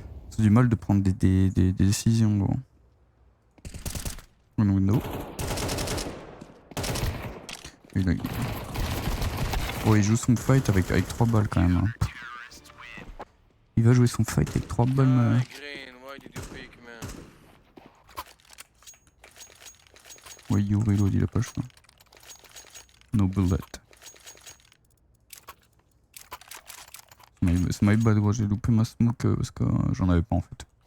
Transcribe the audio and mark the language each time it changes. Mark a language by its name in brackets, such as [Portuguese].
[French] C'est du mal de prendre des décisions, gros. [English] One window. [French] Il a... Oh, il joue son fight avec 3 balles quand même. Hein. Il va jouer son fight avec 3 balles. [English] Ah, Green, why did you pick, man? [French] Ouais, [English] you reload, [French] il a pas le choix. [English] No bullet. [French] C'est [English] my bad, [French] gros, j'ai loupé ma smoke parce que j'en avais pas en fait.